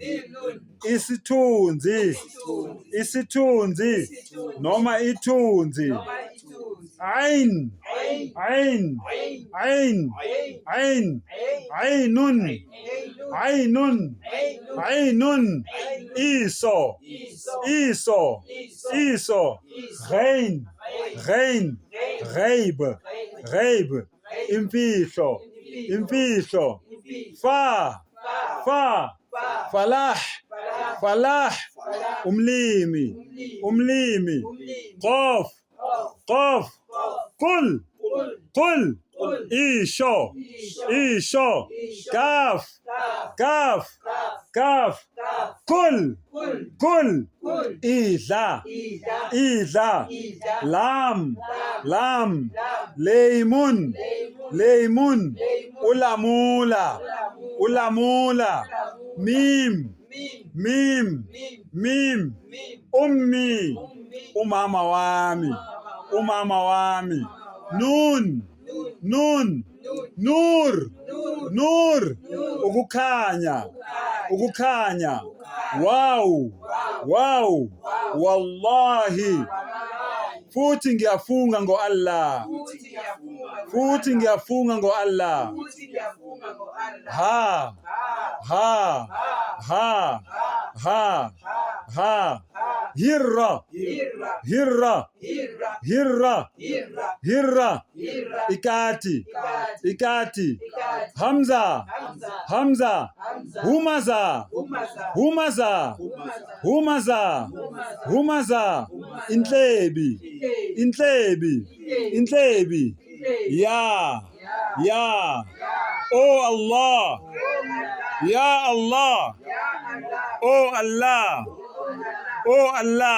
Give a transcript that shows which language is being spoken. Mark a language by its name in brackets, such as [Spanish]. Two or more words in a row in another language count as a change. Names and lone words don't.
[Zulu] isithunzi isithunzi noma ithunzi [Arabic] ain ain ain ain ainun ainun ainun [Zulu] iso iso [Arabic] iso ghain ghain ghaib ghaib [Zulu] imfihlo imfihlo [Arabic] fa fa falah falah [Zulu] umlimi umlimi [Arabic] qaf qaf qul qul [Zulu] isho isho [Arabic] kaf kaf kaf kul kul [Zulu] idla idla [Arabic] lam lam laymun laymun [Zulu] ulamula ulamula [Arabic] mim mim mim ummi [Zulu] umama wami umama wami. [Arabic] Nun, nun, nur, nur, [Zulu] ukukhanya, ukukhanya. Wow, wow, wallahi. Futhi ngiyafunga ngo Allah. Futhi ngiyafunga ngo Allah. Ha, ha, ha, ha, ha. [Arabic] Hirra, hirra, hirra, hirra. [Zulu] Ikati, ikati. [Arabic] Hamza, Hamza. Humaza, humaza, humaza, humaza. [Zulu] Intlebi, intlebi, intlebi. Ya, ya. [Arabic] Oh Allah, ya Allah, oh Allah, oh Allah.